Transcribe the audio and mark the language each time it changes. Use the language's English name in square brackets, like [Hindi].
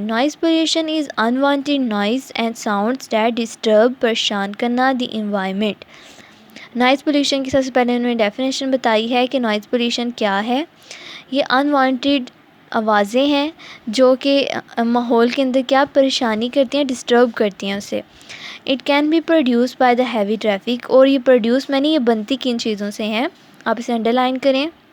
[English] noise pollution is unwanted noise and sounds that disturb, [Urdu] پریشان کرنا [English] The environment. [Urdu] Noise pollution کی سب سے پہلے انہوں نے ڈیفینیشن بتائی ہے کہ نوائز پولیوشن کیا ہے. یہ انوانٹیڈ آوازیں ہیں جو کہ ماحول کے اندر کیا پریشانی کرتی ہیں، ڈسٹرب کرتی ہیں اسے. [English] It can be produce by the heavy traffic. [Urdu] اور یہ پروڈیوس میں نہیں، یہ بنتی کن چیزوں سے ہیں، آپ اسے انڈر لائن کریں.